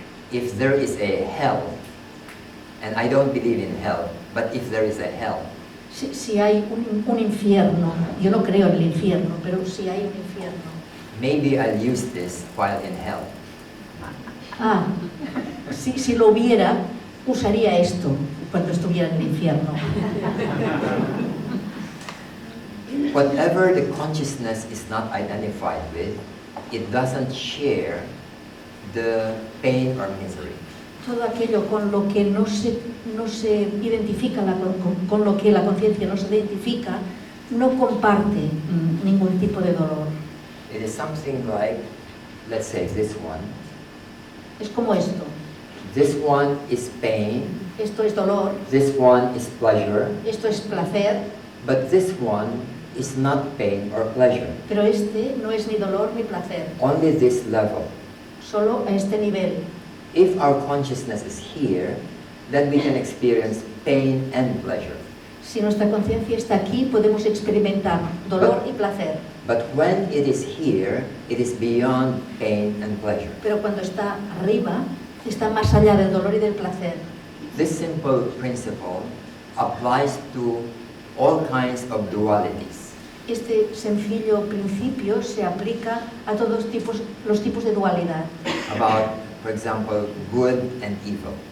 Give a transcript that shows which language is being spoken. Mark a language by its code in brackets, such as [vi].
[en] if there is a hell, and I don't believe in hell, but if there is a hell, [es] si hay un infierno, yo no creo en el infierno, pero si hay un infierno. [en] maybe I'll use this while in hell. [es] Si lo hubiera, usaría esto cuando estuviera en el infierno. [en] Whatever the consciousness is not identified with, it doesn't share the pain or misery. [es] Todo aquello con lo que no se identifica, con lo que la conciencia no se identifica, no comparte ningún tipo de dolor. [en] It is something like, let's say, this one. [es] Es como esto. [en] This one is pain, [es] Esto es dolor, [en] this one is pleasure, [es] esto es placer, [en] but this one is not pain or pleasure. [es] pero este no es ni dolor ni placer, [en] Only this level. [es] solo a este nivel. [en] If our consciousness is here, then we can experience pain and pleasure. [es] Si nuestra conciencia está aquí, podemos experimentar dolor y placer, [en] But when it is here, it is beyond pain and pleasure. [es] pero cuando está arriba, está más allá del dolor y del placer. [en] This simple principle applies to all kinds of dualities. [es] Este sencillo principio se aplica a todos los tipos de dualidad. [en] About, for example, good and evil,